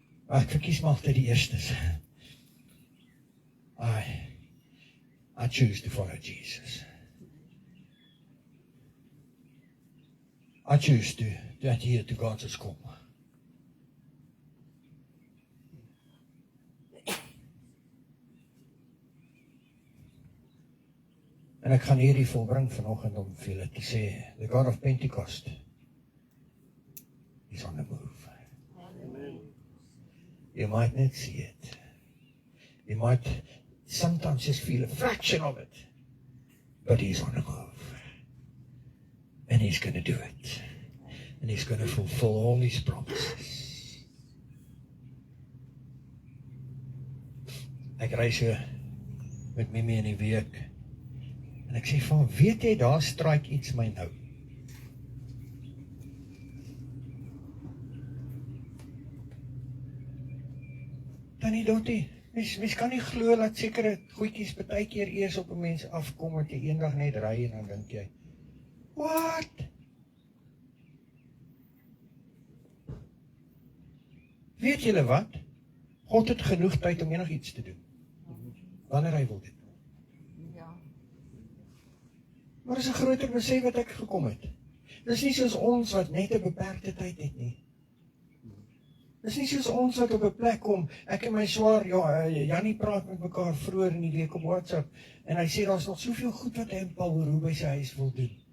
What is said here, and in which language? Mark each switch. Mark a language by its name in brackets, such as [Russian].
[Afrikaans] Ek verkies maar altyd die eerstes. [English] I choose to follow Jesus. I choose to adhere to God's call. [Afrikaans] En ek gaan hierdie volbring vanoggend om vir julle te sê, [English] the God of Pentecost is on the move. Amen. You might not see it. You might sometimes just feel a fraction of it, but he's on the move. And he's going to do it. And he's going to fulfill all his promises. [Afrikaans] Ek ry so met Mimi in die week. En ek sê van, weet jy, daar straik iets my nou. Tannie Dottie, Mens kan nie glo dat sekere goedjies partykeer eers op 'n mens afkom, wat jy eendag net ry en dan dink jy, what? Weet julle wat? God het genoeg tyd om enigiets te doen. Wanneer hy wil dit. Maar dis 'n groter besef wat ek gekom het. Dis nie soos ons wat net 'n beperkte tyd het nie. Dis nie soos ons wat op 'n plek kom, ek en my swaar, Jannie praat met mekaar vroeër in die week op WhatsApp, en hy sê, daar's nog soveel goed wat hy in Paul Roux by sy huis wil doen.